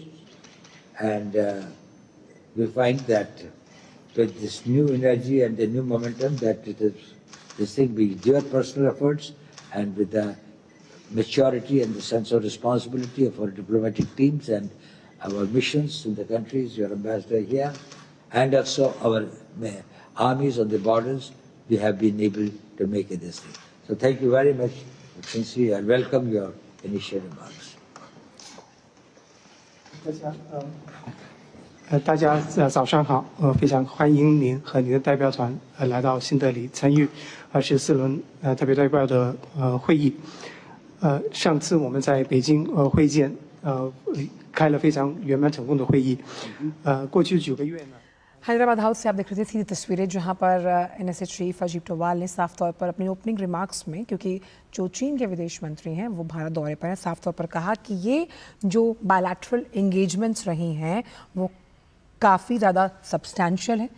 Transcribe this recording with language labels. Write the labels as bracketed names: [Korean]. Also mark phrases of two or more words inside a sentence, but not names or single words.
[English] And we find that with this new energy and the new momentum, that it is this thing with your personal efforts and with the maturity and the sense of responsibility of our diplomatic teams and our missions in the countries, your ambassador here, and also our armies on the borders, we have been able to make it this thing. So thank you very much, sincerely, I welcome your initial remarks. [Chinese] 大家早上好，非常欢迎您和您的代表团来到新德里参与14轮特别代表的会议。上次我们在北京会见，开了非常圆满成功的会议。过去9个月呢。 [Hindi] हैदराबाद हाउस से आप देख रहे थे सीधी तस्वीरें, जहां पर [English] NSA chief [Hindi] अजीत डोवाल ने साफ तौर पर अपनी [English] opening remarks [Hindi] में, क्योंकि जो चीन के विदेश मंत्री हैं वो भारत दौरे पर हैं, साफ तौर पर कहा कि ये जो [English] bilateral engagements [Hindi] रही हैं वो काफ़ी ज़्यादा सब्सटैंशियल है।